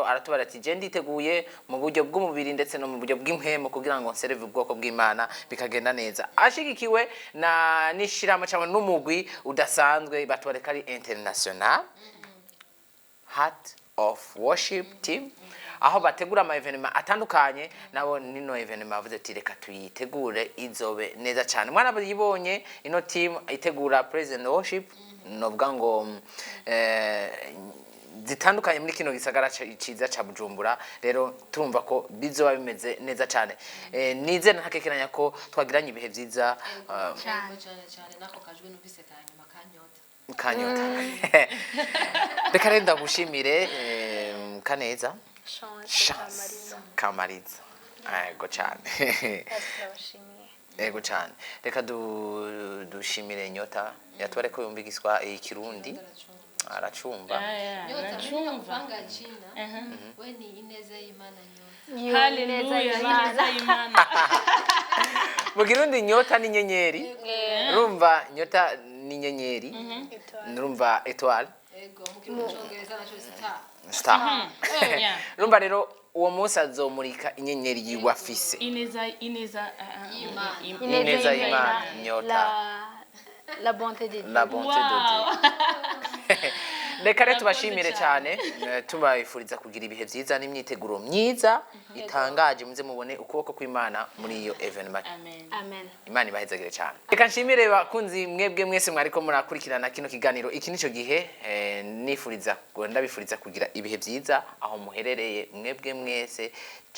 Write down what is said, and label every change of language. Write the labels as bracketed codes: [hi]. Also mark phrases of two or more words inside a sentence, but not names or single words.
[rn] Aratubara ati je nditeguye mu buryo bw'umubiri ndetse no mu buryo bw'impwemo kugira ngo nserve ubwoko bw'Imana bikagenda neza, ashigikiwe na nishiramo cyangwa n'umugwi udasanzwe batwareka ari international Heart of Worship Team, aho bategura ama evenement atandukanye. Nabo nino evenement bavuze ati reka tuyitegure izobe neza cyane. Mwana bayibonye ino team itegura [en] praise and worship [rn] novuga ngo zitandukanye muri kino gisagara ciza ca Bujumbura. Rero turumva ko bizoba bimeze neza cyane. Nize ntakekeranya ko twagiranye ibihe vyiza cyane nako kajwe numvise kanyuma kanyota kanyota. Reka renda gushimire kaneza Kamariza. Ego cyane. Ego cyane. Reka dushimire Nyota yatware ko yumva igiswa ikirundi aracumva. Nyota [sw] kupanga jina we [rn] ni ineza y'Imana Nyota. Haleluya, ineza y'Imana. Mu kirundi Nyota ni nyenyeri, urumva Nyota ni nyenyeri, urumva étoile. Ego mu Cyongereza naco Star. Urumva rero uwo munsi azomurika inyenyeri yiwafise. Ineza y'Imana Nyota. [fr] La bonté de Dieu. La bonté de Dieu. [rn] Reka rero tubashimire cyane, tubifuriza kugira ibihe vyiza n'imyiteguro myiza itangaje, muze mubone ukuboko kw'Imana muri iyo evenement. Amen. Imana ibahezagire cyane. Reka nshimire bakunzi mwebwe mwese mwariko murakurikirana kino kiganiro. Iki nico gihe ndabifuriza kugira ibihe vyiza aho muherereye mwebwe mwese.